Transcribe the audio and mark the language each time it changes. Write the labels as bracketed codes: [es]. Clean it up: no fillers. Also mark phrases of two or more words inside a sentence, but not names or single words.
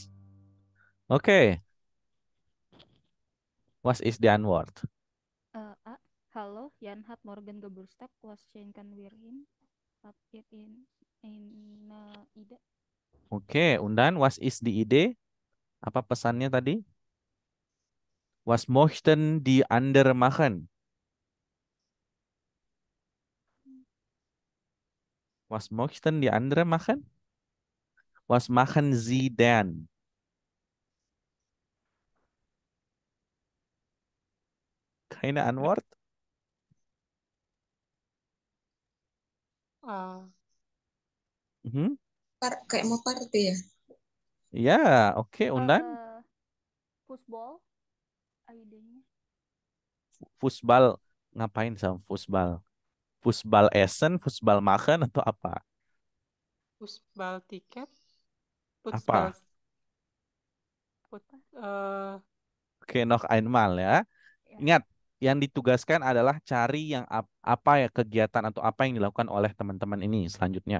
[de] Okay. Was ist die Antwort? Hallo, Jan hat morgen Geburtstag. Was schenken wir ihm? Hat it in ide? Oke, und dann was ist die Idee? [id] Apa pesannya tadi? [de] Was möchten die anderen machen? Was möchten die anderen machen? Was machen Sie denn? Keine Antwort? Mhm. [id] Kayak mau party ya? Ya, oke. [de] Und dann? [id] Football, idenya. [de] Fußball. [id] Ngapain sama fußball? [de] Fußball essen, fußball machen [id] atau apa? Fußball tiket. Apa? Fußball. Oke, [de] noch einmal [id] ya. Ingat, yang ditugaskan adalah cari yang apa ya kegiatan atau apa yang dilakukan oleh teman-teman ini selanjutnya.